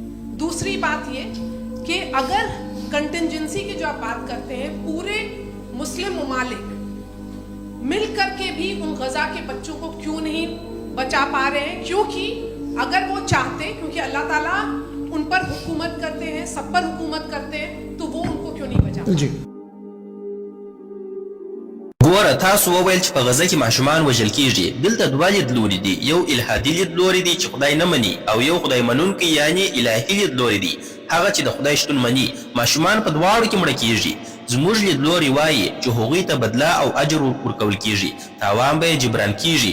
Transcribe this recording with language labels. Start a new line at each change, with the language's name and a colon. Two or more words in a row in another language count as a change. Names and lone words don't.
Urdu: دوسری بات یہ کہ اگر کنٹیجنسی کی جو آپ بات کرتے ہیں، پورے مسلم ممالک مل کر کے بھی ان غزہ کے بچوں کو کیوں نہیں بچا پا رہے ہیں? کیونکہ اگر وہ چاہتے، کیونکہ اللہ تعالیٰ ان پر حکومت کرتے ہیں، سب پر حکومت کرتے ہیں، تو وہ ان کو کیوں نہیں بچا? जी
Pashto: ګوره، تاسو وویل چې په غزه کې ماشومان وژل کیږي. دلته دوه لیدلوري دي. یو الهادي لیدلوری دی چې خدای نه مني، او یو خدای منونکی یعنی الهي لیدلوری دی، هغه چې د خدای شتون مني. ماشومان په دواړو کې مړه کیږي. زموږ لیدلوری وایي چې هغوی ته بدله او اجر ورکول کیږي، تاوان به یې جبران کیږي.